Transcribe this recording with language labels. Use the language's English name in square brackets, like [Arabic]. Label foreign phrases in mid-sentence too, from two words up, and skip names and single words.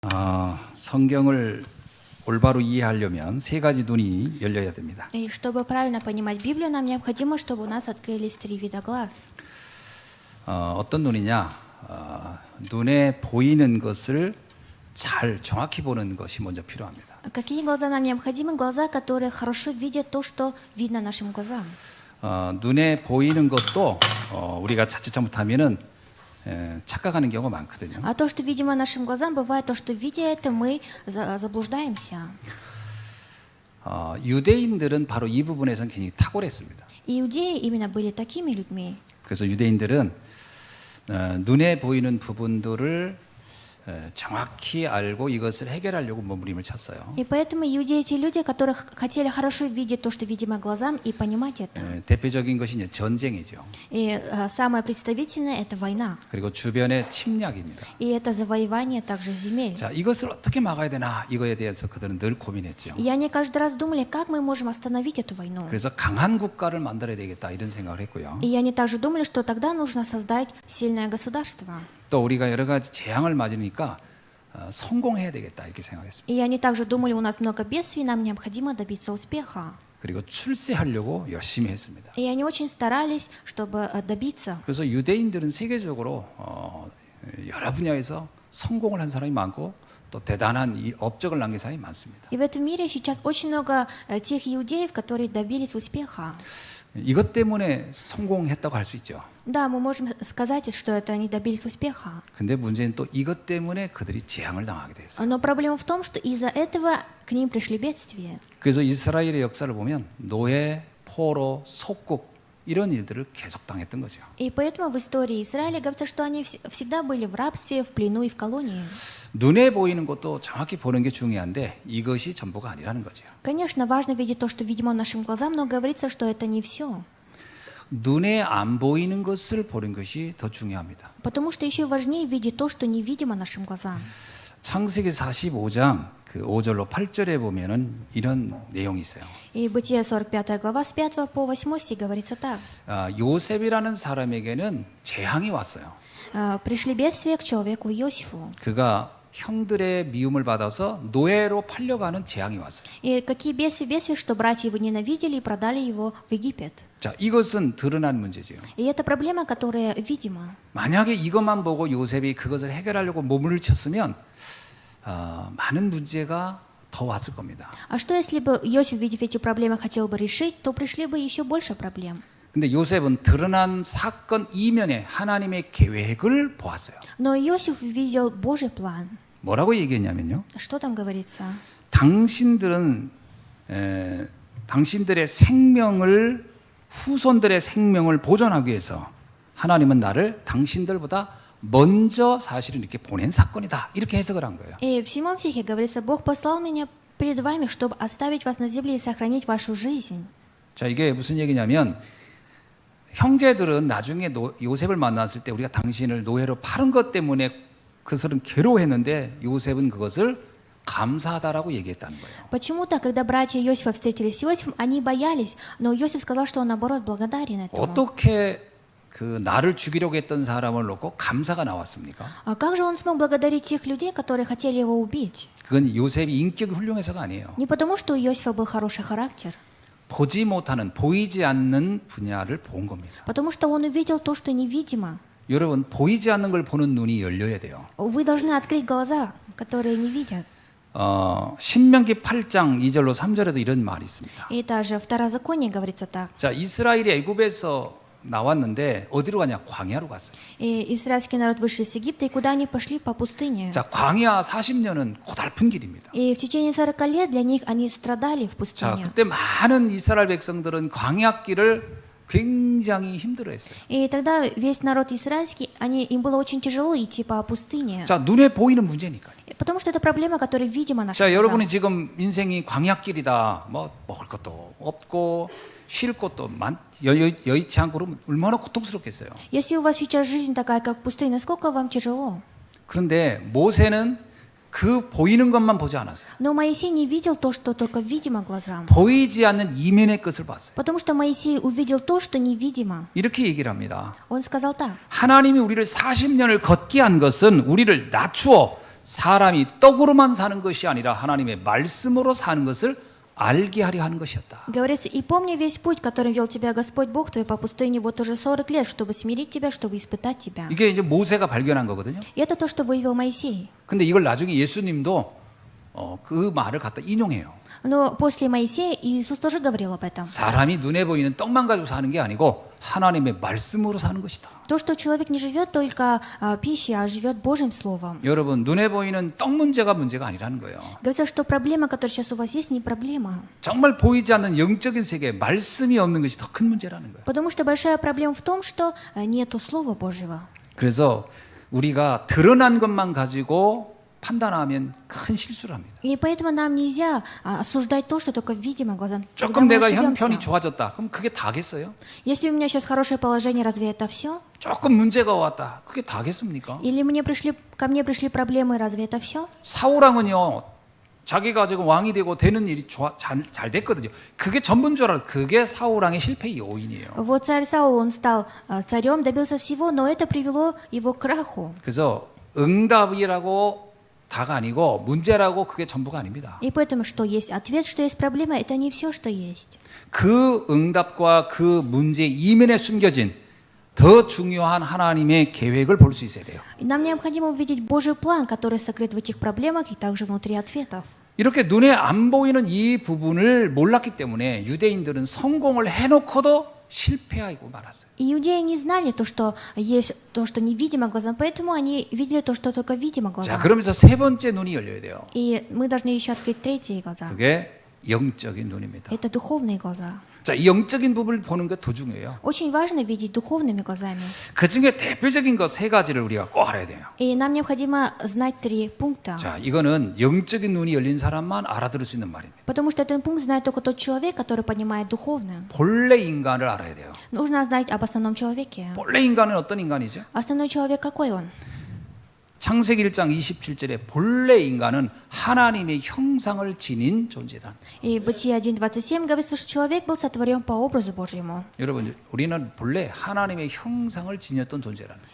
[Korean] 성경을 올바로 이해하려면 세 가지 눈이 열려야 됩니다. [Russian] И чтобы правильно понимать Библию, нам необходимо, чтобы у нас открылись три вида глаз. [Korean] 어떤 눈이냐? 눈에 보이는 것을 잘 정확히 보는 것이 먼저 필요합니다. [Russian] Какие глаза нам необходимы? Глаза, которые хорошо видят то, что видно нашим глазам. [Korean] 눈에 보이는 것도 우리가 자칫 잘못하면은 착각하는 경우가 많거든요. [Russian] А то, что видимо нашим глазам, бывает то, что видя это, мы заблуждаемся. [Korean] 유대인들은 바로 이 부분에서는 굉장히 탁월했습니다. [Russian] Иудеи именно были такими людьми. [Korean] 그래서 유대인들은 눈에 보이는 부분들을 정확히 알고 이것을 해결하려고 몸부림을 쳤어요. [Russian] И поэтому иудеи те люди, которые хотели хорошо видеть то, что видимо глазам, и понимать это. [Korean] 대표적인 것이 이제 전쟁이죠. [Russian] И самое представительное – это война. [Korean] 그리고 주변의 침략입니다. [Russian] И это завоевание также земель. [Korean] 자, 이것을 어떻게 막아야 되나 이거에 대해서 그들은 늘 고민했죠. [Russian] И они каждый раз думали, как мы можем остановить эту войну. [Korean] 그래서 강한 국가를 만들어야 되겠다 이런 생각을 했고요. [Russian] И они также думали, что тогда нужно создать сильное государство. [Korean] 또 우리가 여러 가지 재앙을 맞으니까 성공해야 되겠다 이렇게 생각했습니다. [Russian] И они также думали, у нас много бедствий, нам необходимо добиться успеха. [Korean] 그리고 출세하려고 열심히 했습니다. [Russian] И они очень старались, чтобы добиться. [Korean] 그래서 유대인들은 세계적으로 여러 분야에서 성공을 한 사람이 많고 또 대단한 이 업적을 남긴 사람이 많습니다. [Russian] И в этом мире сейчас очень много тех иудеев, которые добились успеха. [Korean] 이것 때문에 성공했다고 할 수 있죠. [Russian] Да, мы можем сказать, что это они добились успеха. [Korean] 근데 문제는 또 이것 때문에 그들이 재앙을 당하게 됐어요. [Russian] Но проблема в том, что из-за этого к ним пришли бедствия. [Korean] 그래서 이스라엘의 역사를 보면 노예, 포로, 속국 이런 일들을 계속 당했던 거죠. [Russian] И поэтому в истории Израиля говорится, что они всегда были в рабстве, в плену и в колонии. [Korean] 눈에 보이는 것도 정확히 보는 게 중요한데 이것이 전부가 아니라는 거죠. [Russian] Конечно, важно видеть то, что видимо нашим глазам, но говорится, что это не все. [Korean] 눈에 안 보이는 것을 보는 것이 더 중요합니다. [Russian] Потому что еще важнее видеть то, что невидимо нашим глазам. [Korean] 창세기 45장 그 5절로 8절에 보면은 이런 내용이 있어요. [Russian] И Бытие 45 глава с 5 по 8 стих говорится так. [Korean] 요셉이라는 사람에게는 재앙이 왔어요. [Russian] Пришли бедствия к человеку Иосифу. [Korean] 그가 형들의 미움을 받아서 노예로 팔려가는 재앙이 왔어요. [Russian] И какие бедствия, что братья его ненавидели и продали его в Египет. [Korean] 자, 이것은 드러난 문제지요. [Russian] И это проблема, которая видима. [Korean] 만약에 이것만 보고 요셉이 그것을 해결하려고 몸을 쳤으면 많은 문제가 더 왔을 겁니다. [Russian] А что если бы Иосиф, видев эти проблемы, хотел бы решить, то пришли бы еще больше проблем. [Korean] 근데 요셉은 드러난 사건 이면에 하나님의 계획을 보았어요. [Russian] Но Иосиф видел Божий план. [Korean] 뭐라고 얘기했냐면요. [Russian] Что там говорится? [Korean] 당신들의 생명을 후손들의 생명을 보존하기 위해서 하나님은 나를 당신들보다 먼저 사실은 이렇게 보낸 사건이다. 이렇게 해석을 한 거예요. [Russian] И в 7 стихе говорится, Бог послал меня перед вами, чтобы оставить вас на земле и сохранить вашу жизнь. [Korean] 자, 이게 무슨 얘기냐면 형제들은 나중에 요셉을 만났을 때 우리가 당신을 노예로 팔은 것 때문에 그들은 괴로워했는데 요셉은 그것을 감사하다라고 얘기했다는 거예요. [Russian] Почему-то, когда братья Иосифа встретились с Иосифом, они боялись, но Иосиф сказал, что он, наоборот, благодарен этому. [Korean] 어떻게 그 나를 죽이려고 했던 사람을 놓고 감사가 나왔습니까? [Russian] А как же он смог благодарить тех людей, которые хотели его убить? [Korean] 그건 요셉이 인격이 훌륭해서가 아니에요. [Russian] Не потому, что у Иосифа был хороший характер, [Korean] 보이지 않는 분야를 본 겁니다. [Russian] потому что он увидел то, что невидимо. [Korean] 여러분, 보이지 않는 걸 보는 눈이 열려야 돼요. [Russian] Вы должны открыть глаза, которые не видят. [Korean] 신명기 8장 2절로 3절에도 이런 말이 있습니다. [Russian] И даже в Второзаконии говорится так. [Korean] 자, 이스라엘이 애굽에서 나왔는데 어디로 가냐? 광야로 갔어요. [Russian] И израильский народ вышли с Египта, и куда они пошли? По пустыне. [Korean] 자, 광야 40년은 고달픈 길입니다. [Russian] И в течение 40 лет для них они страдали в [Korean] 자, [Russian] пустыне. [Korean] 그때 많은 이스라엘 백성들은 광야길을 굉장히 힘들어했어요. [Russian] И тогда весь народ израильский, им было очень тяжело идти по пустыне. [Korean] 자, 눈에 보이는 문제니까요. [Russian] Потому что это проблема, которая видима нашим [Korean] 자, [Russian] глазам. [Korean] 여러분이 지금 인생이 광야길이다. 뭐 먹을 것도 없고 쉴 것도 여의치 않고 그러면 얼마나 고통스럽겠어요. [Russian] Если у вас сейчас жизнь такая, как пустыня, насколько вам тяжело? [Korean] 그런데 모세는 그 보이는 것만 보지 않았어요. [Russian] Но Моисей не видел то, что только видимо глазам. [Korean] 보이지 않는 이면의 것을 봤어요. [Russian] Потому что Моисей увидел то, что невидимо. [Korean] 이렇게 얘기를 합니다. [Russian] Он сказал так. [Korean] 하나님이 우리를 40년을 걷게 한 것은 우리를 낮추어 사람이 떡으로만 사는 것이 아니라 하나님의 말씀으로 사는 것을 알게 하려 하는 것이었다. [Russian] Говорится, и помни весь путь, которым вел тебя Господь Бог твой по пустыне вот уже 40 лет, чтобы смирить тебя, чтобы испытать тебя. [Korean] 이게 이제 모세가 발견한 거거든요. [Russian] И это то, что выявил Моисей. [Korean] 근데 이걸 나중에 예수님도 그 말을 갖다 인용해요. [Russian] Но после Моисея Иисус тоже говорил об этом. [Korean] 사람이 눈에 보이는 떡만 가지고 사는 게 아니고 하나님의 말씀으로 사는 것이다. [Russian] То, что человек не живет только пищей, а живет Божьим Словом. [Korean] 여러분, 눈에 보이는 떡 문제가 아니라는 거예요. [Russian] Говорится, что проблема, которая сейчас у вас есть, не проблема. [Korean] 정말 보이지 않는 영적인 세계에 말씀이 없는 것이 더 큰 문제라는 거예요. [Russian] Потому что большая проблема в том, что нету Слова Божьего. [Korean] 그래서 우리가 드러난 것만 가지고 판단하면 큰 실수를 합니다. [Russian] И поэтому нам нельзя осуждать то, что только видимо глазам. [Korean] 조금 내가 형편이 좋아졌다. 그럼 그게 다겠어요? [Russian] Если у меня сейчас хорошее положение, разве это все? [Korean] 조금 문제가 왔다. 그게 다겠습니까? [Russian] Или ко мне пришли проблемы, разве это все? [Korean] 사울왕은요, 자기가 지금 왕이 되고 되는 일이 잘 됐거든요. 그게 전부인 줄 알았어요. 그게 사울왕의 실패의 요인이에요. [Russian] Вот царь Саул, он стал царем, добился всего, но это привело его к краху. [Korean] 그래서 응답이라고 다가 아니고 문제라고 그게 전부가 아닙니다. [Russian] И поэтому, что есть ответ, что есть проблема, это не все, что есть. [Korean] 그 응답과 그 문제 이면에 숨겨진 더 중요한 하나님의 계획을 볼 수 있어야 돼요. [Russian] И нам необходимо увидеть Божий план, который сокрыт в этих проблемах и также внутри ответов. [Korean] 이렇게 눈에 안 보이는 이 부분을 몰랐기 때문에 유대인들은 성공을 해놓고도 실패하고 말았어요. [Russian] И иудеи не знали то, что есть то, что невидимо глазам, поэтому они видели то, что только видимо [Korean] 자, [Russian] глазам. [Korean] 그러면서 세 번째 눈이 열려야 돼요. [Russian] И мы должны еще открыть третьи глаза. [Korean] 그게 영적인 눈입니다. [Russian] Это духовные глаза. [Korean] 자, 이 영적인 부분을 보는 게 더 중요해요. [Russian] Очень важно видеть духовными глазами. [Korean] 그 중에 대표적인 것 세 가지를 우리가 꼭 알아야 돼요. [Russian] И нам необходимо знать 3 пункта. [Korean] 자, 이거는 영적인 눈이 열린 사람만 알아들을 수 있는 말입니다. [Russian] Потому что этот пункт знает только тот человек, который понимает духовно. [Korean] 본래 인간을 알아야 돼요. [Russian] Нужно знать об основном человеке. [Korean] 본래 인간은 어떤 인간이죠? [Russian] Основной человек какой он? [Korean] 창세기 1장 27절에 본래 인간은 하나님의 형상을 지닌 존재다. [Russian] И Бытие 1.27 говорится, что человек был сотворен по образу Божьему. [Korean] 여러분, 우리는 본래 하나님의 형상을 지녔던 존재라는 거예요.